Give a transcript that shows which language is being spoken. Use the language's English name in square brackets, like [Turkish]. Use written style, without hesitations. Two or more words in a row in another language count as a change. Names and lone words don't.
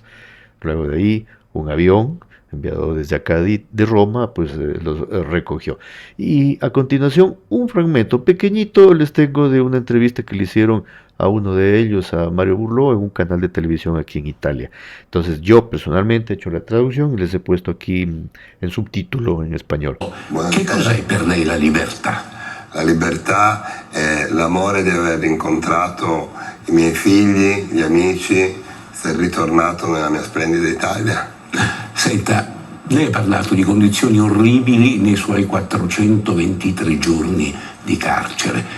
[Spanish] Luego de ahí, un avión enviado desde acá de Roma, pues los recogió. Y a continuación, un fragmento pequeñito les tengo de una entrevista que le hicieron a uno de ellos, a Mario Burló, en un canal de televisión aquí en Italia. Entonces yo personalmente he hecho la traducción y les he puesto aquí en subtítulo en español. [Italian] Che cos'è per lei la libertà? La libertà è l'amore di aver incontrato i miei figli, gli amici, essere ritornato nella mia splendida Italia. Senta, lei ha parlato di condizioni orribili nei suoi 423 giorni di carcere.